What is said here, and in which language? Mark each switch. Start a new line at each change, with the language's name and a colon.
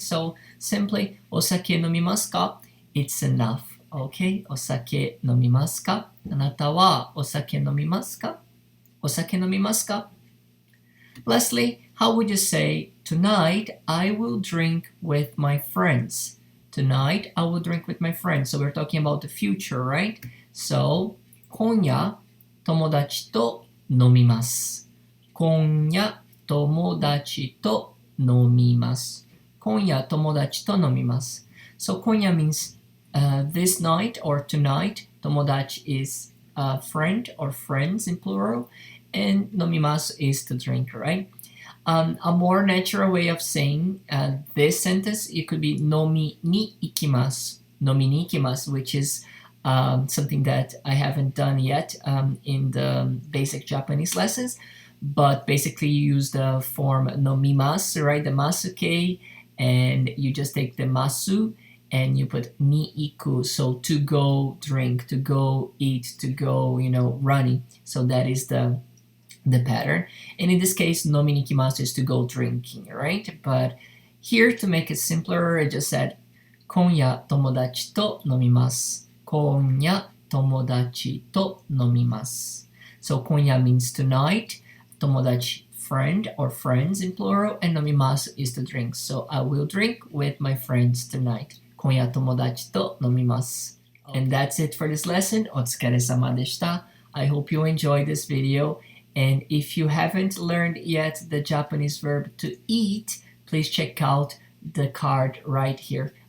Japanese: So simply お酒飲みますか?
English: It's enough, okay?
Japanese: お酒飲みますか? あなたはお酒飲みますか? お酒飲みますか?
English: Lastly, how would you say, tonight I will drink with my friends? Tonight I will drink with my friends. So we're talking about the future, right?
Japanese: So, 今夜友達と飲みます。今夜友達と飲みます。今夜友達と飲みます。
English: So 今夜 means this night or tonight. 友達 is friend or friends in plural. And 飲みます is to drink, right? A more natural way of saying this sentence, it could be
Japanese: 飲みに行きます。飲みに行きます,
English: which is something that I haven't done yet in the basic Japanese lessons. But basically you use the form nomimasu, right? The masuke, and you just take the masu and you put ni iku, so to go drink, to go eat, to go, running. So that is the pattern. And in this case, nomi ni ikimasu is to go drinking, right? But here, to make it simpler, I just said,
Japanese: 今夜友達と飲みます。今夜友達と飲みます。
English: So 今夜 means tonight, 友達 friend or friends in plural, and 飲みます is to drink. So I will drink with my friends tonight.
Japanese: 今夜友達と飲みます。
English: And that's it for this lesson.
Japanese: お疲れ様でした。
English: I hope you enjoyed this video. And if you haven't learned yet the Japanese verb to eat, please check out the card right here.